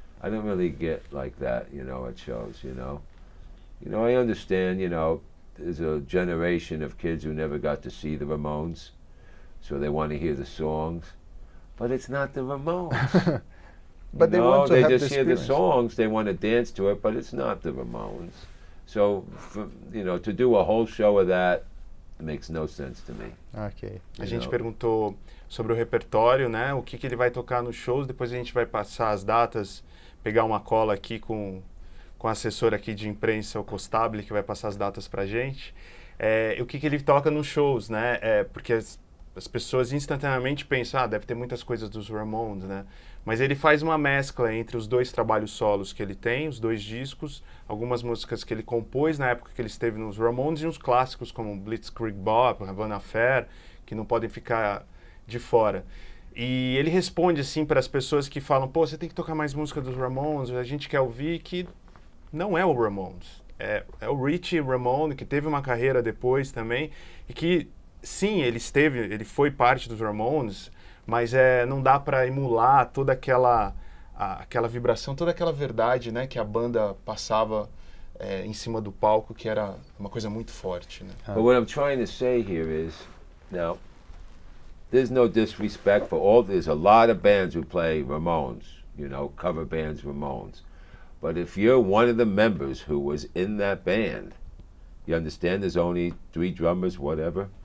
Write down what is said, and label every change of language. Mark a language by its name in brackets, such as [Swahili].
[English] I don't really get like that, at shows, I understand, there's a generation of kids who never got to see the Ramones, so they want to hear the songs, but it's not the Ramones. But they want to they have just the hear the experience. songs, they want to dance to it, but it's not the Ramones. So, to do a whole show of that makes no sense to me. Okay. [Portuguese] A gente perguntou sobre o repertório, né? O que ele vai tocar nos shows, depois a gente vai passar as datas, pegar uma cola aqui com a assessora aqui de imprensa, o Costable, que vai passar as datas pra gente. O que ele toca nos shows, né? Porque as pessoas instantaneamente pensam, deve ter muitas coisas dos Ramones, né? Mas ele faz uma mescla entre os 2 trabalhos solos que ele tem, os 2 discos, algumas músicas que ele compôs na época que ele esteve nos Ramones e uns clássicos como Blitzkrieg Bop, Havana Fair, que não podem ficar de fora. E ele responde assim para as pessoas que falam, pô, você tem que tocar mais música dos Ramones, a gente quer ouvir, que não é o Ramones. É o Richie Ramone, que teve uma carreira depois também, e que, sim, ele foi parte dos Ramones, mas não dá para emular toda aquela vibração, toda aquela verdade, né, que a banda passava em cima do palco, que era uma coisa muito forte, né? [English] But what I'm trying to say here is, now, there's no disrespect for there's a lot of bands who play Ramones, cover bands Ramones. But if you're one of the members who was in that band, you understand there's only 3 drummers, whatever?